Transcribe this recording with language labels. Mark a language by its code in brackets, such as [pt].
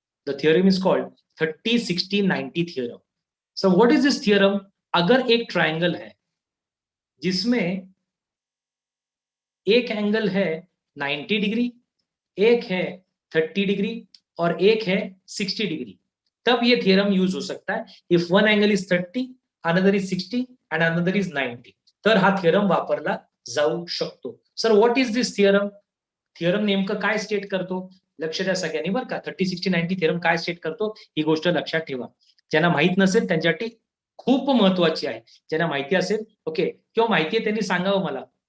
[en] The theorem is called 30-60-90 theorem. So what is this theorem? [hi] अगर एक triangle है जिसमें एक एंगल है 90 डिग्री, एक है 30 डिग्री और एक है 60 डिग्री, तब ये थियरम यूज हो सकता है. [en] if one angle is 30, another is 60 and another is 90, [mr] तर हा थियरम वापरला जाऊ शकतो. [en] Sir what is this theorem? [mr] Theorem नेमकं काय स्टेट करतो? लक्ष द्या सगळ्यांनी बरं का. 30-60-90 थियरम काय स्टेट करतो ही गोष्ट लक्षात ठेवा. ज्यांना माहित नसेल त्यांच्यासाठी खूप महत्वाची आहे. ज्यांना माहिती असेल ओके किंवा माहिती आहे त्यांनी सांगावं मला.